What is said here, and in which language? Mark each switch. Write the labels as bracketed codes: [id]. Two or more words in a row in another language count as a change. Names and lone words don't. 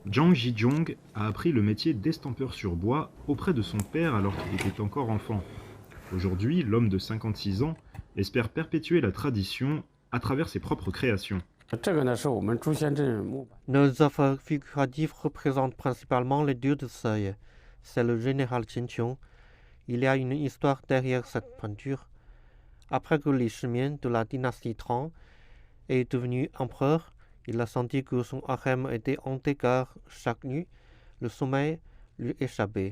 [fr] Zhang Zhizhong a appris le métier d'estampeur sur bois auprès de son père alors qu'il était encore enfant. Aujourd'hui, l'homme de 56 ans espère perpétuer la tradition à travers ses propres créations. [zh] 这个呢是我们朱仙镇木板。 [fr] Nos œuvres figuratives représentent principalement le dieu de seuil. C'est le général Qin Qiong. Il y a une histoire derrière cette peinture. Après que Li Shimian de la dynastie Tang est devenu empereur, il a senti que son harem était hanté car chaque nuit, le sommeil lui échappait.